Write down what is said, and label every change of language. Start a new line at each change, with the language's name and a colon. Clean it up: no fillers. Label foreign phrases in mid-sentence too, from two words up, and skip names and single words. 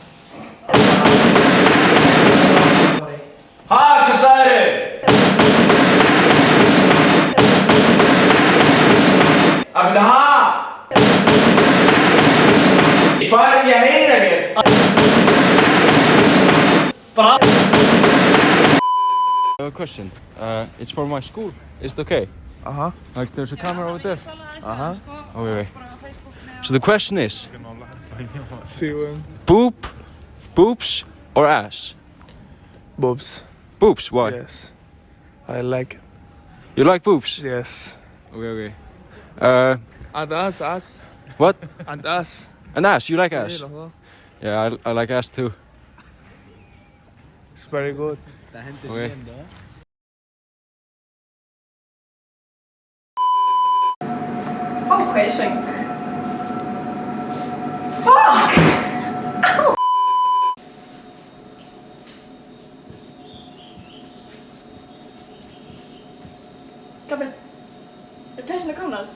Icelandic: Ha, hvað sagðirðu? Að byrja ha? Hvað er ég að heyra þér? Bara.
English: I have a question. It's for my school. Is it okay? Like there's a camera over there. Okay. So the question is, boobs or ass? Boobs. Boobs, why? Yes. I like it. You like boobs? Yes. Okay. And ass. What? And ass. An ass, you like ass? Yeah, I like ass too. It's very good. Okay.
Icelandic: Vá, hvað ég söng.
English: Fuck! Au!
Icelandic: Gabriel, er peysan að komna?